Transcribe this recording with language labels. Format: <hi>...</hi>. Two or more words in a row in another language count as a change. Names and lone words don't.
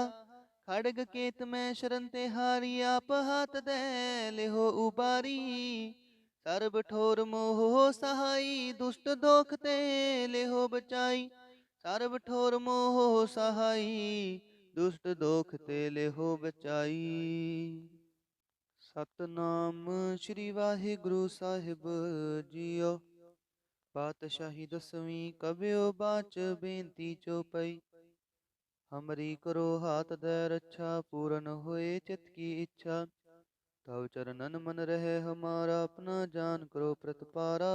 <bra>खड़ग केत में शरण तिहारी, आप हाथ दे लेहो उबारी। सर्ब ठोर मोह सहाई, दुष्ट दोख ते लेहो बचाई। सर्ब ठोर मोह सहाई, दुष्ट दोख ते लेहो बचाई।</bra> <pa>ਸਤਨਾਮ ਸ੍ਰੀ ਵਾਹਿਗੁਰੂ ਸਾਹਿਬ ਜੀਓ।</pa> <bra>पातशाही दसवीं कबियो बाच बेनती चोपई। हमरी करो हाथ दे रक्षा, पूरन होए चित की इच्छा। तव चरणन मन रहे हमारा, अपना जान करो प्रतपारा।</bra>